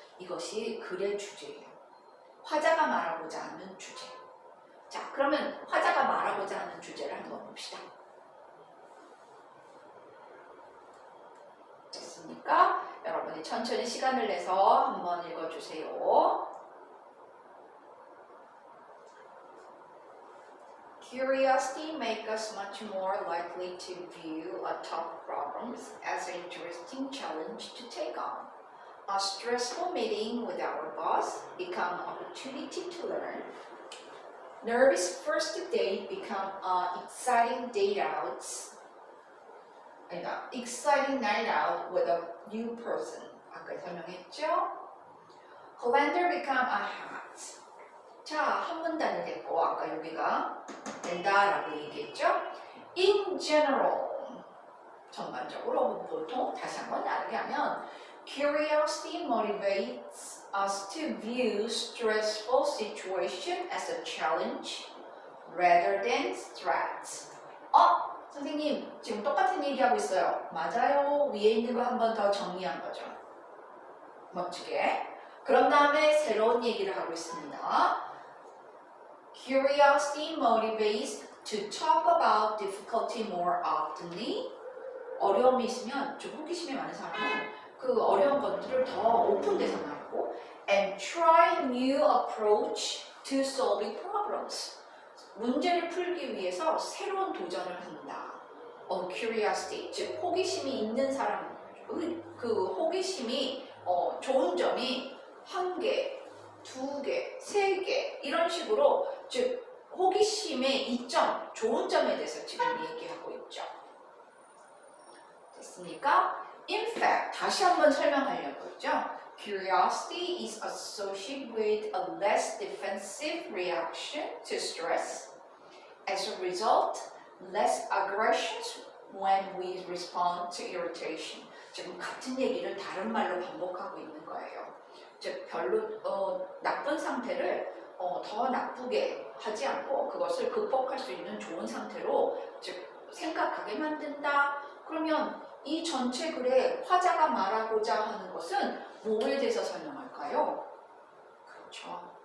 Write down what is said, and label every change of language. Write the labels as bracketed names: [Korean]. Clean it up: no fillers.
[Korean] 이것이 글의 주제예요. 화자가 말하고자 하는 주제. 자, 그러면 화자가 말하고자 하는 주제를 한번 봅시다. 됐습니까? 여러분이 천천히 시간을 내서 한번 읽어주세요. [English] Curiosity makes us much more likely to view a tough problems as an interesting challenge to take on. A stressful meeting with our boss become an opportunity to learn. Nervous first date become an exciting date out. [Korean] 아니다, [English] exciting night out with a new person. [Korean] 아까 설명했죠? [English] Calendar become a hat. [Korean] 자, 한 문단이 됐고 아까 여기가 된다라고 얘기했죠? [English] In general, [Korean] 전반적으로 보통 다시 한번 다르게 하면 [English] Curiosity motivates us to view stressful situation as a challenge rather than threat. [Korean] 선생님, 지금 똑같은 얘기하고 있어요. 맞아요. 위에 있는 거 한 번 더 정리한 거죠. 멋지게. 그런 다음에 새로운 얘기를 하고 있습니다. [English] Curiosity motivates to talk about difficulty more oftenly. [Korean] 어려움이 있으면 좀 호기심이 많은 사람은 그 어려운 것들을 더 오픈돼서 말하고 [English] and try new approach to solving problems. [Korean] 문제를 풀기 위해서 새로운 도전을 한다. curiosity, 즉 호기심이 있는 사람, 그 호기심이 좋은 점이 1개, 2개, 3개 이런 식으로 즉 호기심의 이점, 좋은 점에 대해서 지금 얘기하고 있죠. 됐습니까? [English] In fact, [Korean] 다시 한번 설명하려고 했죠. [English] Curiosity is associated with a less defensive reaction to stress. As a result, less aggressions when we respond to irritation. [Korean] 지금 같은 얘기를 다른 말로 반복하고 있는 거예요. 즉 별로 나쁜 상태를 더 나쁘게 하지 않고 그것을 극복할 수 있는 좋은 상태로 즉 생각하게 만든다. 그러면 이 전체 글에 화자가 말하고자 하는 것은 뭐에 대해서 설명할까요? 그렇죠.